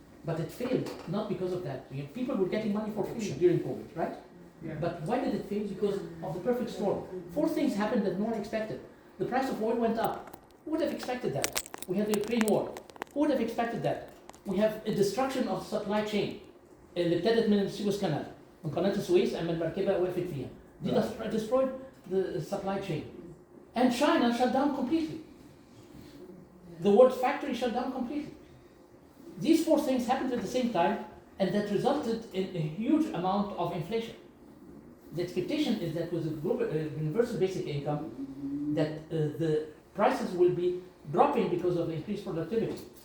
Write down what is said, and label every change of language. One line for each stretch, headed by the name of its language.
English: But it failed not because of that. People were getting money for free during COVID, right? Yeah. But why did it fail? Because of the perfect storm. 4 things happened that no one expected. The price of oil went up. Who would have expected that? We had the Ukraine war. Who would have expected that? We have a destruction of supply chain.
Arabic: اللي ابتدت من السويس كانال. من قناة السويس أما المركبة وقفت فيها.
English: They destroyed the supply chain. And China shut down completely. The world factory shut down completely. These 4 things happened at the same time, and that resulted in a huge amount of inflation. The expectation is that with the global, universal basic income, that the prices will be dropping because of the increased productivity.